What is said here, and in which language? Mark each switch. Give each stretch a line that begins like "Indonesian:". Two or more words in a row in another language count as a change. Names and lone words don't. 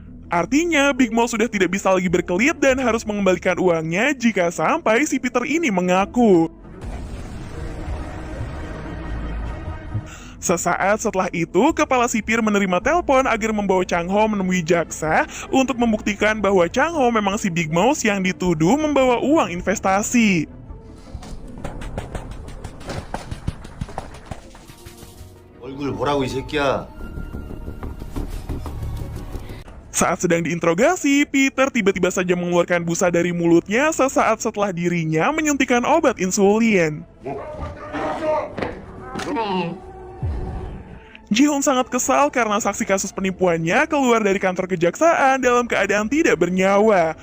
Indonesian: Artinya, Big Mouse sudah tidak bisa lagi berkelit dan harus mengembalikan uangnya jika sampai si Peter ini mengaku. Sesaat setelah itu, kepala sipir menerima telepon agar membawa Chang Ho menemui jaksa untuk membuktikan bahwa Chang Ho memang si Big Mouse yang dituduh membawa uang investasi.
Korean: 얼굴 보라고 이 새끼야.
Indonesian: Saat sedang diinterogasi, Peter tiba-tiba saja mengeluarkan busa dari mulutnya sesaat setelah dirinya menyuntikkan obat insulin. Ji-hoon sangat kesal karena saksi kasus penipuannya keluar dari kantor kejaksaan dalam keadaan tidak bernyawa.